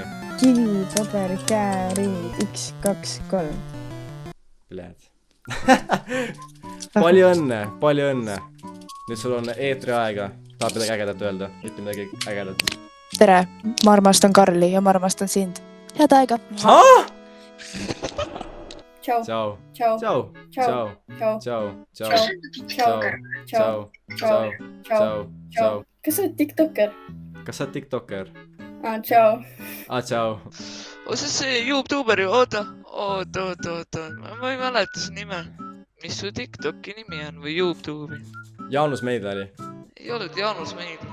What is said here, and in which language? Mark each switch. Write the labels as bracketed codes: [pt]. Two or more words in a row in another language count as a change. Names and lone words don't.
[et] Kivipaberi käärid 1, 2, 3. Pljääd. Palju õnne, palju õnne. Nüüd sul on eetri aega. Tahad midagi ägedat öelda? Ütle midagi ägedat. Tere, ma armastan Karli ja ma armastan sind. Head aega. Tšau. Ciao. Tšau. Ciao. Tšau. Ciao. Tšau. [it] Ciao. Ciao. [et] Tšau. [it] Ciao. Ciao. Ciao. [et] Kas sa oled tiktoker? Kas sa oled tiktoker? Tšau. Ciao. Osa see YouTuber ju, oota. Ma ei mäleta su nime. Mis su TikToki nimi on või YouTube'i? Jaanus Meidla oli. Ei olnud Jaanus Meidla.